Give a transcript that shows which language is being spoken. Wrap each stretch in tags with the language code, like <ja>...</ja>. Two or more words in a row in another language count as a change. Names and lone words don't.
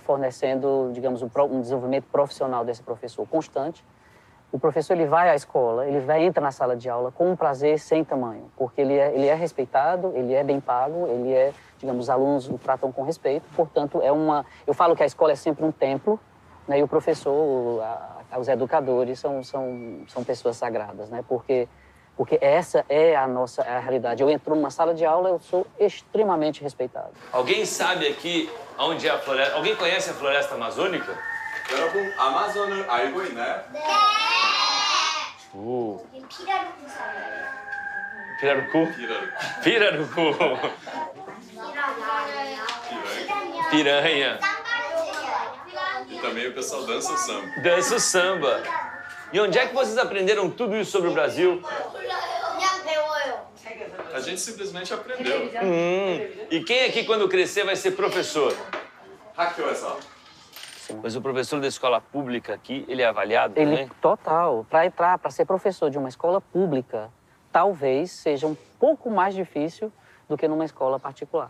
<pt>Fornecendo, digamos, um desenvolvimento profissional desse professor constante, o professor ele vai à escola, entra na sala de aula com um prazer sem tamanho, porque ele é respeitado, ele é bem pago, digamos, os alunos o tratam com respeito, portanto, eu falo que a escola é sempre um templo, né, e o professor, os educadores são pessoas sagradas, né, porque essa é a realidade. Eu entro numa sala de aula, eu sou extremamente respeitado. Alguém sabe aqui onde é a floresta? Alguém conhece a floresta amazônica?</pt> <ko>여러분 아마존을 알고 있나요? 네. 여기 피라루쿠 사람이에요.</ko> <pt>Pirarucu?</pt> <ko>피라루.</ko> <pt>Pirarucu.</pt> <ko>피라냐.</ko> <pt>Piranha. E também o pessoal dança o samba. Dança o samba. E onde é que vocês aprenderam tudo isso sobre o Brasil?</pt> <ko>그냥 배워요.</ko> <pt>A gente simplesmente aprendeu. E quem aqui, quando crescer, vai ser professor?</pt> <ko>학교에서.</ko> <pt>Mas o professor da escola pública aqui, ele é avaliado também? Total. Para ser professor de uma escola pública, talvez seja um pouco mais difícil do que numa escola particular.</pt>